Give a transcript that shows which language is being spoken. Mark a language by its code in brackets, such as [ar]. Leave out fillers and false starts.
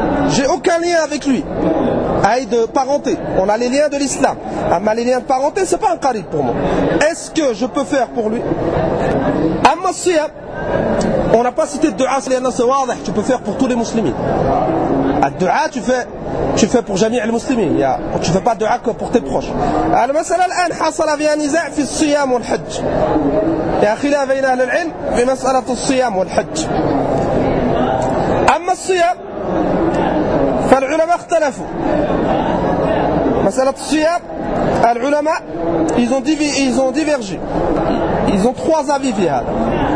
[fr] J'ai aucun lien avec lui. Aïe de parenté. On a les liens de l'islam. Amma les liens de parenté, c'est pas un qarib pour moi. Est-ce que je peux faire pour lui? Amma siyam. On n'a pas cité de du'a, c'est واضح, tu peux faire pour tous les musulmans. À du'a, tu fais pour jami' al-muslimin. Tu fais pas du'a que pour tes proches. [ar] Alors مثلا الآن حصل في نزاع في الصيام والحج. يا خلاف بين اهل العلم في مسألة الصيام والحج. أما الصيام فالعلماء اختلفوا. مسألة الصيام العلماء [fr] ils ont divergé. Ils ont trois avis [ar] في هذا.